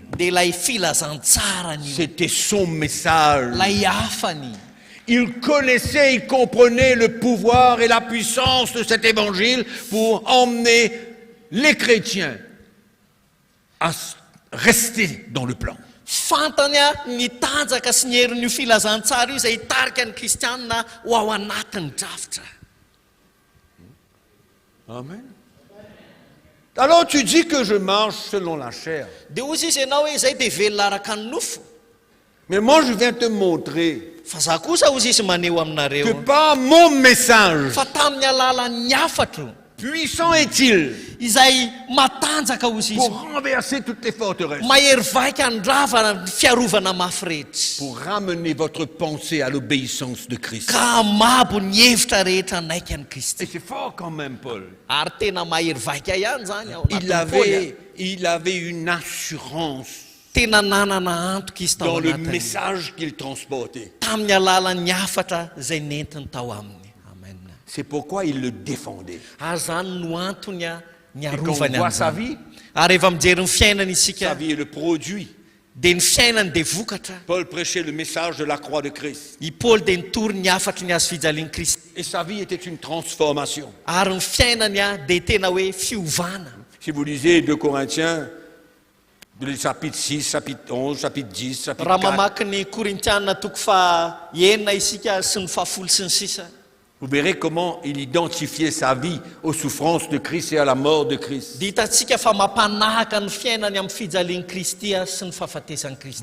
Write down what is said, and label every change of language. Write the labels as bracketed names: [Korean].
[Malagasy] Dia ilay filazantsarany io, [French] C'était son message. [Malagasy] ilay hafany. [French] Il connaissait, il comprenait le pouvoir et la puissance de cet évangile pour emmener les chrétiens à rester dans le plan. [Malagasy] Fantany ny tanjaka sy ny herin'io filazantsara io izay hitarika ny kristianina ho ao anatin'ny drafitra. Amen. [French] Alors tu dis que je marche selon la chair. [Malagasy] Dia ozy izy ianao hoe izay dia velona araka ny nofo. [French] Mais moi je viens te montrer [Malagasy] Fa za kosa ozy izy maneho [French] que [Malagasy] aminareo [French] par mon message, [Malagasy] fa tamin'ny alalan'ny hafatro [French] puissant est-il [Malagasy] izay matanjaka ozy izy [French] pour renverser toutes les forteresses, [Malagasy] mahery vaika andravana ny fiarovana mafy rehetra, [French] pour ramener votre pensée à l'obéissance de Christ. [Malagasy] ka amabo ny hevitra rehetra naika ny Kristy. [French] Et c'est fort quand même, Paul. [Malagasy] Ary tena mahery vaika ihany zany ao anatin'ny Paoly. [French] Il avait une assurance [Malagasy] Tena nanana antoka izy tao [French] dans le [Malagasy] anatiny [French] message qu'il transportait. [Malagasy] tamin'ny alalan'ny hafatra izay nentiny tao aminy. Amen. [French] C'est pourquoi il le défendait. [Malagasy] Ary zany no antony ny [French] Et quand on [Malagasy] arovany [French] voit sa [Malagasy] amin'izany. [French] vie, [Malagasy] Ary rehefa mijery ny fiainany [French] sa [Malagasy] isika [French] vie est le produit. [Malagasy] dia ny fiainany dia vokatra. [French] Paul prêchait le message de la croix de Christ. [Malagasy] I Paoly dia nitory ny hafatry ny hazo fijalian'i Kristy. [French] Et sa vie était une transformation. [Malagasy] Ary ny fiainany dia tena hoe fiovana. [French] Si vous lisez 2 Corinthiens, le chapitre 6, chapitre 11, chapitre 10, chapitre [Malagasy] Raha [French] 4, [Malagasy] mamaky ny Korintianina toko fa enina isika sy ny fahafolo sy ny sisa, [French] vous verrez comment il identifiait sa vie aux souffrances de Christ et à la mort de Christ. [Malagasy] dia hitantsika fa mampanahaka ny fiainany amin'ny fijalian'i Kristy sy ny fahafatesan'i Kristy.